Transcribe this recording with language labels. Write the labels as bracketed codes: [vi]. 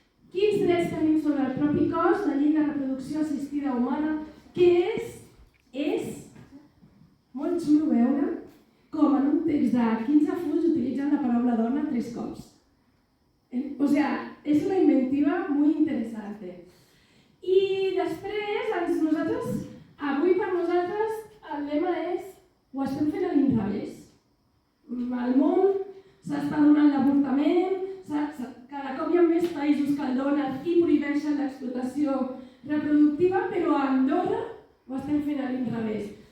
[ca] Quins drets tenim sobre el propi cos, la llei de reproducció assistida humana, que és molt xulo veure com en un text de 15 fulls utilitzen la paraula dona 3 cops. [es] O sea, es una inventiva muy interesante. [ca] I després, nosaltres, avui per nosaltres, el lema és ho estem fent a l'inrevés. Al món s'està donant l'avortament, cada cop hi ha més països que el donen i prohibeixen l'explotació reproductiva, però a Andorra ho estem fent a l'inrevés.